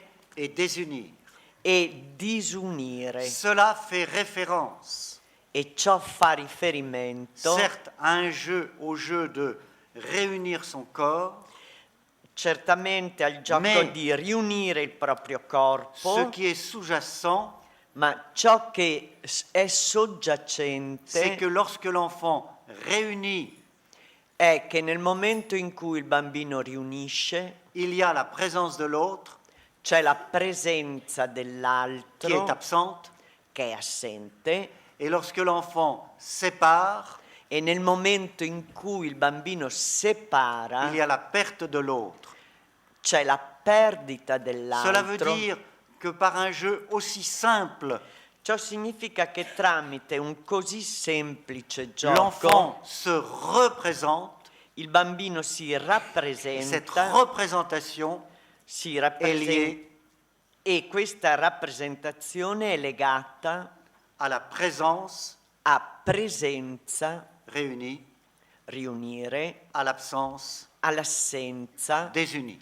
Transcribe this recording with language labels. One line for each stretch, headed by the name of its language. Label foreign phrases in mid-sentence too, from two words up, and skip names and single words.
French: et désunir.
Italian: e disunire.
French: Cela fait référence,
Italian: E ciò fa riferimento
French: certes, à un jeu, au jeu de réunir son corps,
Italian: certamente al gioco
French: Mais
Italian: di riunire il proprio corpo,
French: ce qui est sous-jacent,
Italian: ma ciò che è
French: c'est
Italian: soggiacente
French: que lorsque l'enfant réunit,
Italian: è che nel momento in cui il bambino riunisce
French: il y a la présence de l'autre
Italian: c'è la presenza
French: qui est
Italian: dell'altro
French: absente,
Italian: che è assente,
French: et lorsque l'enfant sépare,
Italian: e nel momento in cui il bambino separa
French: il y a la perte de l'autre.
Italian: c'è la perdita
French: Cela veut
Italian: dell'altro.
French: dire que par un jeu aussi simple,
Italian: Ciò significa che tramite un così semplice gioco
French: l'enfant se représente,
Italian: il bambino si
French: et cette
Italian: rappresenta,
French: représentation
Italian: si
French: est
Italian: rappresenta
French: liée
Italian: e questa rappresentazione è legata
French: à la présence
Italian: a presenza,
French: réunie,
Italian: riunire,
French: à l'absence
Italian: all'assenza,
French: désunie.